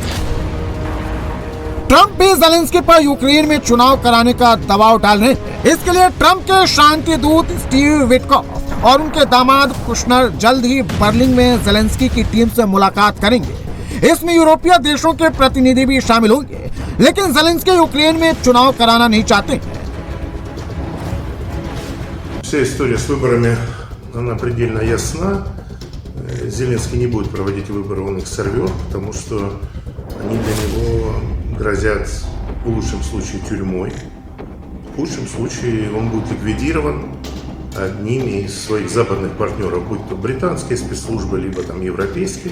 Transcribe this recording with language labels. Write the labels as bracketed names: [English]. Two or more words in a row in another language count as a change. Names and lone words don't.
[Hindi] ट्रंप भी जेलेंस्की पर यूक्रेन में चुनाव कराने का दबाव डाल रहे हैं। इसके लिए ट्रंप के शांति दूत स्टीव विटकॉफ और उनके दामाद कुशनर जल्द ही बर्लिन में जेलेंस्की की टीम से मुलाकात करेंगे। इसमें यूरोपीय देशों के प्रतिनिधि भी शामिल होंगे, लेकिन जेलेंस्की यूक्रेन में चुनाव कराना नहीं चाहते हैं। [Russian] Вся история с выборами, она предельно ясна. Зеленский не будет проводить выборы, он их сорвет, потому что они для него грозят в лучшем случае тюрьмой, в худшем случае он будет ликвидирован одними из своих западных партнеров, будь то британские спецслужбы, либо там европейские.